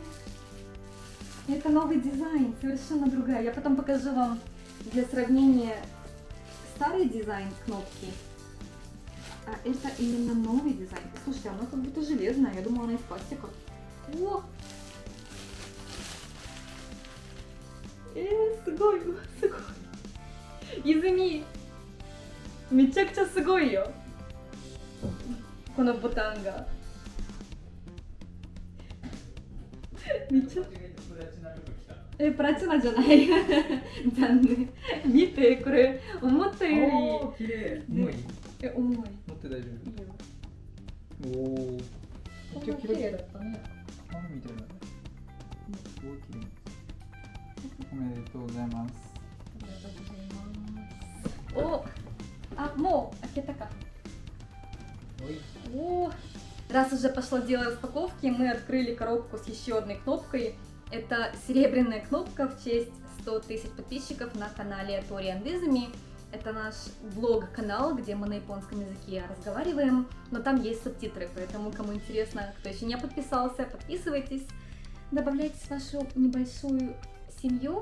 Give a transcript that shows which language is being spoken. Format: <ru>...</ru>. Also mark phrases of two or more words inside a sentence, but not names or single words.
<ru>Это новый дизайн, совершенно другая. Я потом покажу вам для сравнения старый дизайн кнопки, а это именно новый дизайн. Слушайте, она как будто железная, я думала, она из пластика. О!</ru> <ja>ごいすごい。泉めちゃくちゃすごいよ。このボタンが。めっちゃ。プラチナじゃない。残念。見てこれ思ったより。おー、綺麗。重い？重い。持って大丈いいよ。夫？おお。こんな綺麗だったね。パンみたいな。すごい綺麗。おめでとうございます。ありがとうございます。</ja> <ru>お、а, мо, так. О, раз уже пошло дело распаковки, мы открыли коробку с еще одной кнопкой. Это серебряная кнопка в честь 100 тысяч подписчиков на канале Тори Андызами. Это наш влог-канал, где мы на японском языке разговариваем, но там есть субтитры, поэтому кому интересно, кто еще не подписался, подписывайтесь, добавляйтесь в вашу небольшую семью.</ru>